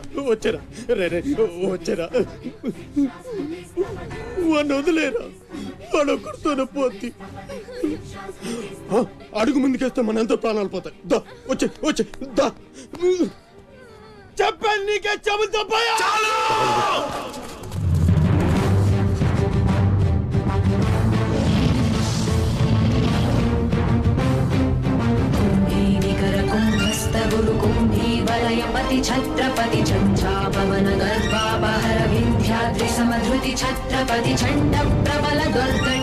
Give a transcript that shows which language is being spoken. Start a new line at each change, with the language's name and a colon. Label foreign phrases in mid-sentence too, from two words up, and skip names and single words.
Telugu: వచ్చారా రే, వచ్చారా. వాడిని వదిలేరా, వాడు ఒక్కడితోనే పోద్ది. అడుగు ముందుకేస్తే మన ఎంతో ప్రాణాలు పోతాయి. దా వచ్చే వచ్చే దా. చెప్పాను నీకే, చెబుతా పోయా.
Sanskrit: छत्रपति झंझापवन गर्भापहर विंध्याद्रि समधृति छत्रपति झंड प्रबल दुर्गंड